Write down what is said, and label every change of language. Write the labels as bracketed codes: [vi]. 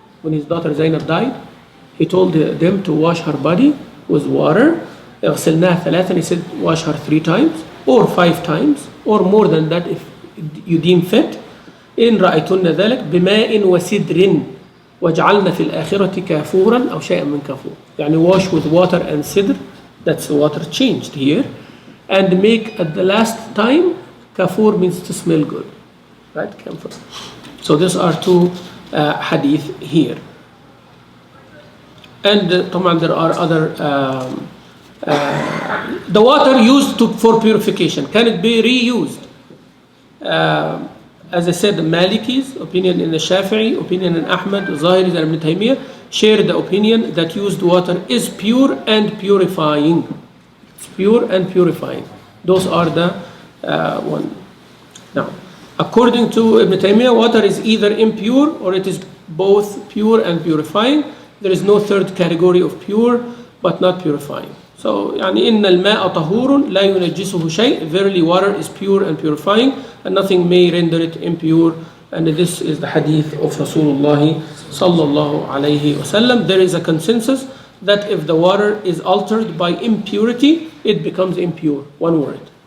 [en] When his daughter Zainab died, he told them to wash her body with water. [ar] اغسلناها ثلاثا, [en] he said wash her 3 times or 5 times or more than that if you deem fit. [ar] إن رأيتن ذلك بماء وسدر وجعلنا في الآخرة كافورا أو شيئا من كافور. [en] يعني wash with water and sidr, that's the water changed here, and make at the last time, kafur means to smell good, right? Camphor. So these are 2 hadith here. And there are other the water used for purification, can it be reused? As I said, the Malikis, opinion in the Shafi'i, opinion in Ahmad, Zahiris and Ibn Taymiyyah share the opinion that used water is pure and purifying. It's pure and purifying. Those are the one. Now, according to Ibn Taymiyyah, water is either impure or it is both pure and purifying. There is no third category of pure but not purifying. [ar] So, يعني إن الماء طهور لا ينجسه شيء. [en] Verily, water is pure and purifying, and nothing may render it impure. And this is the hadith of Rasulullah sallallahu alayhi wasallam. There is a consensus that if the water is altered by impurity, it becomes impure. One word.